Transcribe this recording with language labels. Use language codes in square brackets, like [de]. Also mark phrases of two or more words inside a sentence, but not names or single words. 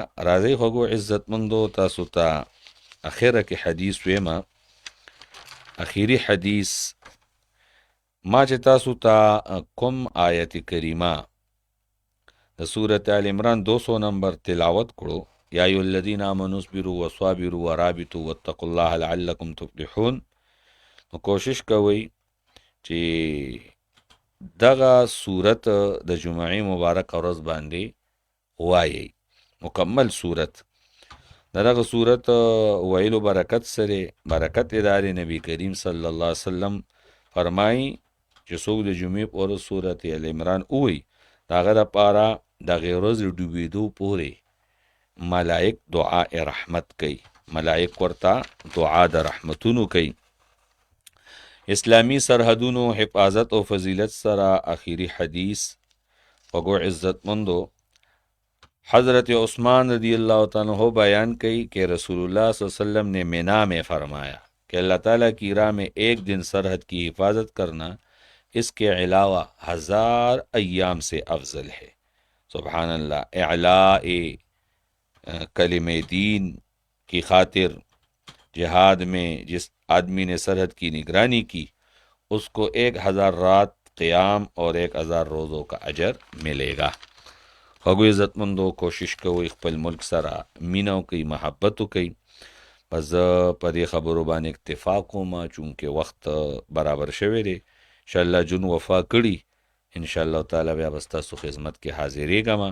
[ps] راځئ خوږو عزتمندو تاسو ته اخره کې حدیث ویمه. اخیری حدیث ما چې تاسو ته کوم آیت کریمه د سورت آل عمران 200 نمبر تلاوت کړو [ar] یا ایها الذین آمنوا اصبروا وصابروا ورابطوا واتقوا الله لعلکم تفلحون [ps] نو کوشش کوئ چې دغه سورت د جمعې مبارک ورځ باندې وایي مکمل صورت دغه صورت ویلو برکت سره برکت ادارې نبی کریم [ar] صلی الله علیه وسلم [ps] فرمایي چې څوک د جمعې په ورځ صورت ال عمران ووایي د هغه دپاره د هغې ورځې ډوبېدو پورې ملائک دعا رحمت کوي، ملائک ورته دعا د رحمتونو کوي. اسلامی سرحدونو حفاظت او فضیلت سره آخری حدیث وګو عزتمندو [ur] حضرت عثمان [ar] رضی اللہ تعالیٰ عنہ [ur] بیان کی کہ رسول اللہ [ar] صلی اللہ علیہ وسلم [ur] نے مینا میں فرمایا کہ اللہ تعالیٰ کی راہ میں ایک دن سرحد کی حفاظت کرنا اس کے علاوہ 1000 ایام سے افضل ہے. [ar] سبحان اللہ. [ur] اعلاء کلمہ دین کی خاطر جہاد میں جس آدمی نے سرحد کی نگرانی کی اس کو 1000 رات قیام اور 1000 روزوں کا اجر ملے گا. [ps] خواږو عزتمندو کوشش کوئ خپل ملک سره مینه وکئ، محبت وکئ. پس زه په دې خبرو باندې اکتفا کوم چونکې وخت برابر شوی دی. انشاءالله جون وفا کړي [ar] انشاءالله تعالی [ps] بیا به ستاسو خدمت کې حاضرېږم.